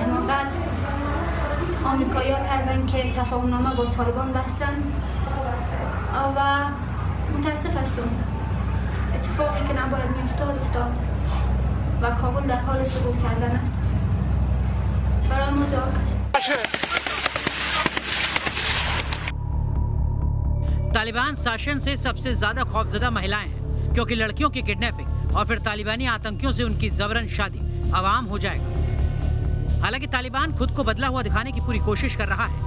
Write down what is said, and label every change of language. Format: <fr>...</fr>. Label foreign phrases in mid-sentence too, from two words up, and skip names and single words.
<fa>حماقت آمریکایی‌ها کردن که تفاهم نامه با طالبان بستن و متاسف هستم اتفاقی که نباید میافتاد افتاد و کابل در حال سقوط کردن است. برای ما دعا کنید.</fa> <hi>तालिबान शासन से सबसे ज्यादा खौफजदा महिलाएं हैं, क्योंकि लड़कियों की किडनैपिंग और फिर तालिबानी आतंकियों से उनकी जबरन शादी आवाम हो जाएगा। हालांकि तालिबान खुद को बदला हुआ दिखाने की पूरी कोशिश कर रहा है।</hi>